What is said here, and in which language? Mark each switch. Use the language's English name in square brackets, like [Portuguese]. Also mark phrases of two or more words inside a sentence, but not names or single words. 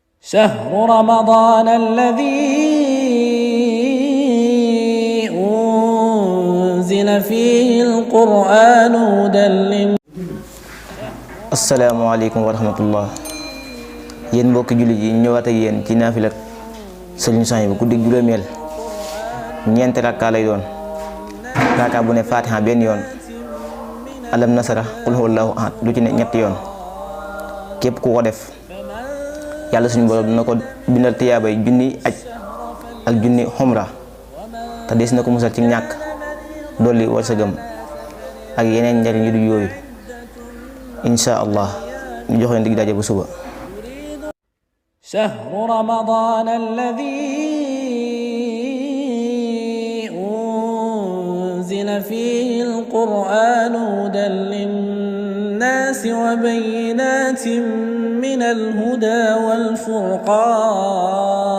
[Arabic] شهر رمضان الذي أنزل فيه القرآن هدى السلام عليكم ورحمة الله [Wolof] yéen mbokki jullit yi ñëwaat ak yéen ci naafila Sëriñ Suhaybu bu guddi juróomeel ñeenti rakka lay doon rakka bu ne fatiha benn yoon [Arabic] ألم نشرح قل هو الله أحد [Wolof] lu ci ne ñetti yoon képp ku ko def yàlla suñu borom dina ko bindal tiyaabay junni aj ak junni xumra te des na ko musal ci ñàkk dolli wërsëgam ak yeneen njariñ yu du yooyu [Arabic] إن شاء الله [Wolof] ñu jox leen dig daje bu suba. [Arabic] شهر رمضان الذي أنزل فيه القرآن هدى للناس وبينات من الهدى والفرقان